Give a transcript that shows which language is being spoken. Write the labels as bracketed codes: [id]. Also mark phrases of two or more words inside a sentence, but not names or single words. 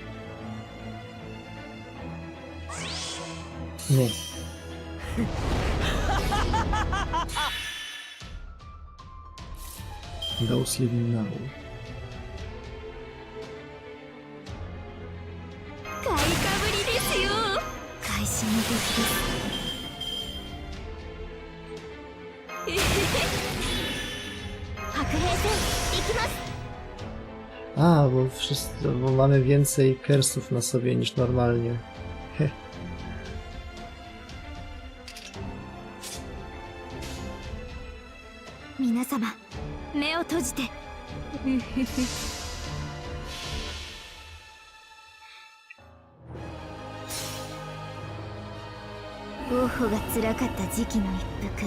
[pl] Nie. [en] Those living now. [ja] 買いかぶりですよ。会心の出来です。白兵戦行きます。 [pl] Bo mamy więcej kersów na sobie niż normalnie. Heh. [ja] 皆様、目を閉じて。ゴッホが辛かった時期の一服。